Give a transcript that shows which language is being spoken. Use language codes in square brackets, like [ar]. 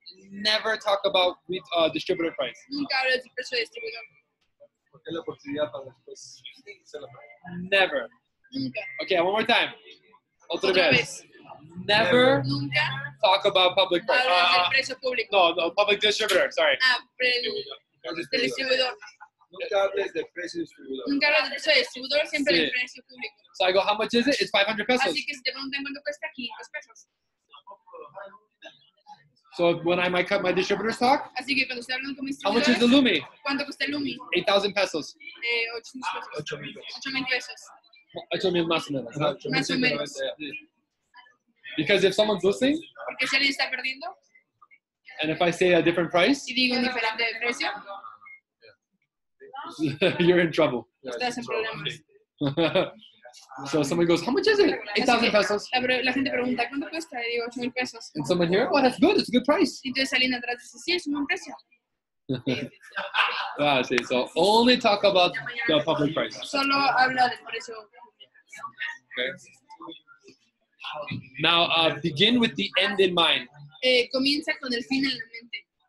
[en] Never talk about distributor price. [es] Nunca habla del precio de distribuidor. Porque es la oportunidad para después hacerlo. [en] Never. [es] Nunca. [en] Okay, one more time. [es] Otra Otra vez. vez. [en] Never [es] Nunca [en] talk about public price. [es] hablas del precio público. [en] No, public distributor, sorry. [es] Del distribuidor. Nunca hables de precio distribuidor. Nunca hablas del precio de distribuidor, siempre Sí. del precio público. [en] So I go, how much is it? It's 500 pesos. [es] Así que si te preguntan cuánto cuesta, 500 pesos. [en] So when I might cut my distributor's talk, [es] Así que cuando estoy hablando con mis [en] how much is the [es] distribuidores, Lumi? ¿cuánto cuesta el Lumi? 8,000 pesos. 800 pesos. 8,000. 8,000 pesos. 8,000 más o menos. Ajá, 8,000 Más o menos. [en] Because if someone's listening, [es] Porque si alguien está perdiendo [en] and if I say a different price, [es] y digo un diferente precio, [en] you're in trouble. [es] estás en problemas. [en] So someone goes, how much is it? [es] 8,000 pesos. La gente pregunta, ¿cuánto cuesta? Y digo, 8,000 pesos. [en] And someone here, oh, that's good. It's a good price. [es] Y entonces alguien atrás dice, sí, es un buen precio. [en] Ah, see, so only talk about the public price. [es] Solo habla del precio. [en] Okay. Now, begin with the end in mind. [es] Comienza con el fin en la mente.